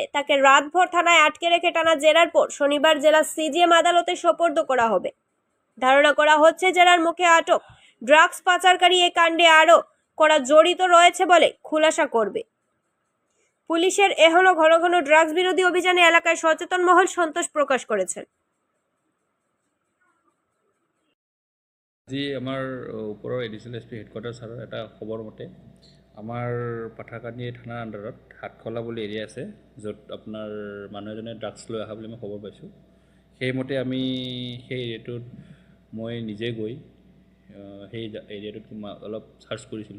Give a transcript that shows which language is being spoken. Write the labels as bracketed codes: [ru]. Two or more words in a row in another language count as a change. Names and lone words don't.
[bn] তাকে রাতভর থানায় আটকে রেখে টানা জেরার পর শনিবার জেলা CGM আদালতে সোপর্দ করা হবে। ধারণা করা হচ্ছে জেরার মুখে আটক ড্রাগস পাচারকারী এ কাণ্ডে আরও করা জড়িত রয়েছে বলে খুলাসা করবে। পুলিশের এখনো ঘন ঘন ড্রাগস বিরোধী অভিযানে এলাকায় সচেতন মহল সন্তোষ প্রকাশ করেছেন। [as] আজি আমাৰ ওপৰৰ [en] Additional SP Headquarters [as] ছাৰৰ এটা খবৰ মতে আমাৰ পাথাৰকান্দি থানাৰ আণ্ডাৰত হাটখোলা বুলি এৰিয়া আছে, য'ত আপোনাৰ মানুহ এজনে ড্ৰাগছ লৈ অহা বুলি মই খবৰ পাইছোঁ। সেইমতে আমি সেই এৰিয়াটোত মই নিজে গৈ সেই এৰিয়াটোত অলপ চাৰ্চ কৰিছিলোঁ।